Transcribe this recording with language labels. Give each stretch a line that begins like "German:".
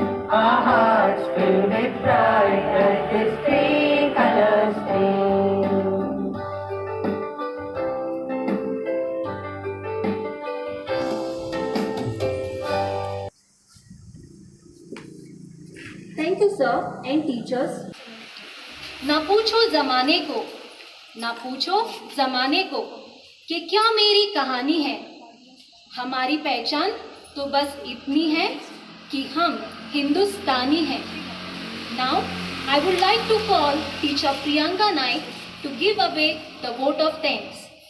English: Our hearts fill with pride at this three-color stream. Thank you, sir and teachers.
Hindi: ना पूछो जमाने को, ना पूछो जमाने को कि क्या मेरी कहानी है। हमारी पहचान तो बस इतनी है कि हम हिंदुस्तानी हैं।
English: Now, I would like to call teacher Priyanka Naik to give away the vote of thanks.